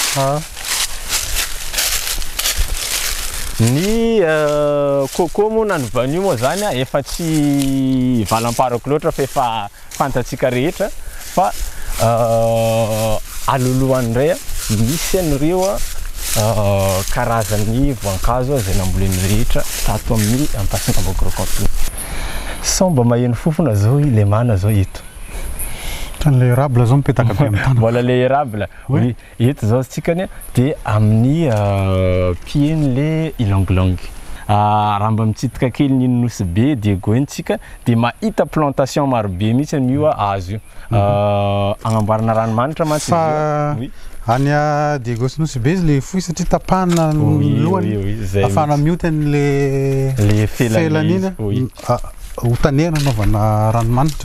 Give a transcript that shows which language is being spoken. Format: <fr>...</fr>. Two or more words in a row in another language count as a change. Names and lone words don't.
<mg>Ny coco moa na ny vanio moa zany efa tsy valam-parako loatra fa efa fantatsika rehetra fa aloloany indray misy an'ireo karazan'ny voankazo zay namboleny rehetra tato amin'ny Ampasinambo Agro. Somba maheno fofona zao le mana zao eto. Le érable zao mipetaka be amin'ny tana.</mg> <fr>Voilà le érable. Oui,</fr> <mg>eto zao tsikany dia amin'ny pieny le ilongilongy. Raha mba mitsidika kely ny nosy be dia goentsika dia mahita plantation maro be mihitsy an'io azo io. Agnamboarana ranomanitra mantsy.</mg> <fr>Oui.</fr> <mg>Any Diego Nosy be izy le fohy satria tapahana ny lohany afahana miota le felan'ina hotanena anaovana ranomanitra.</mg>